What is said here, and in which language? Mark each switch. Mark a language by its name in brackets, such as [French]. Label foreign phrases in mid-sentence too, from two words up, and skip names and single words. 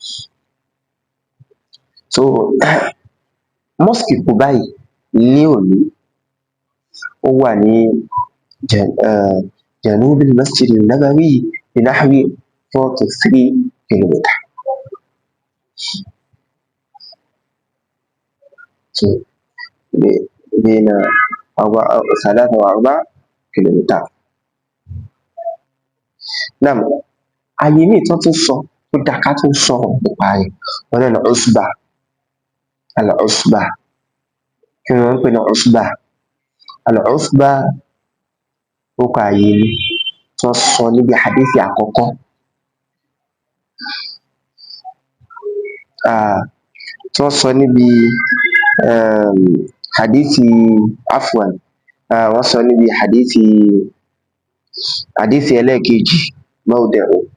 [Yoruba] So mosque Quba yìí ní òní ó wà ní [Arabic] جنوب المسجد النبوي بنحو [Yoruba] 4 to 3 kilometer. [Arabic] So بين 3 و4 كيلومتر. [Yoruba] Náà ààyè míì tó tún sọ tó dáa ká tún sọ̀rọ̀ nípa rẹ̀ wọn náà ní Usba al-Usba. Kí ni wọ́n ń pè ní Usba? Al-Usba ó kọ ààyè ni tí wọ́n sọ níbi hadithi àkọ́kọ́ tí wọ́n sọ níbi hadithi afwan wọ́n sọ níbi hadithi ẹlẹ́ẹ̀kejì mawdi'u.